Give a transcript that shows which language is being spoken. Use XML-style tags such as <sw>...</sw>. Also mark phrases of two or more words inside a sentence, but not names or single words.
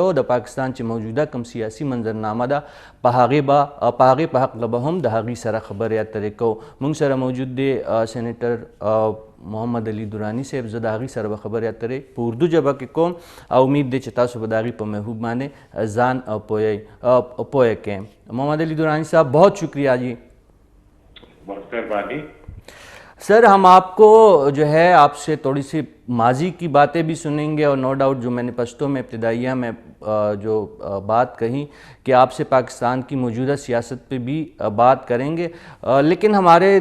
<ps>د پاکستان چې موجوده کوم سیاسي منظرنامه ده په هغې په هکله به هم د هغې سره خبرې اترې کوو. موږ سره موجود دی سینیټر محمد علي دورانی صاحب. زه د هغې سره به خبرې اترې په اردو ژبه کې کوم او امید دی چې تاسو به د هغې په محبوب باندې ځان پوهه کړئ. محمد علي دورانی صاحب،</ps> <ur>بہت شکریہ جی. بہت مہربانی سر. ہم آپ کو جو ہے آپ سے تھوڑی سی ماضی کی باتیں بھی سنیں گے اور</ur> <en>no doubt</en> <ur>جو میں نے پشتوں میں ابتدائیہ میں جو بات کہی کہ آپ سے پاکستان کی موجودہ سیاست پہ بھی بات کریں گے، لیکن ہمارے</ur>